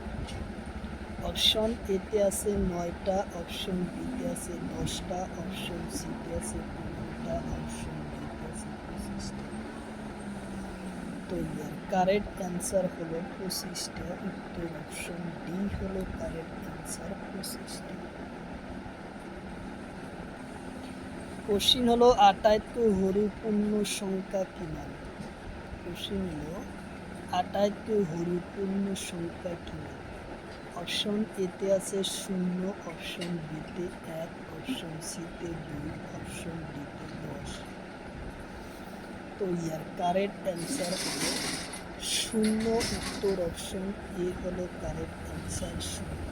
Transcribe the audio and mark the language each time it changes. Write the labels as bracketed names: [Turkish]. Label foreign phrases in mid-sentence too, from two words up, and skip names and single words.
[Bangla] অপশন এতে আছে 9টা, অপশন বিতে আছে 10টা, অপশন সিতে আছে 15টা, অপশন ডিতে আছে 25টা। তো ইয়ার [English] correct answer [Bangla] হলো 25টা, উত্তর অপশন ডি হলো [English] correct answer [Bangla] 25টা। [Assamese] কোশ্চিন হলো আটাইতকৈ সৰু পূর্ণ সংখ্যা কিমান? কোশ্চিন হলো আটাইতকৈ সৰু পূর্ণ সংখ্যা কিমান? [Bangla] অপশন এতে আছে 0, অপশন বিতে 1, অপশন সিতে 2, অপশন ডিতে 10। তো ইয়ার [English] correct answer [Bangla] হলো 0, উত্তর অপশন এ হলো [English] correct answer [Bangla] 0।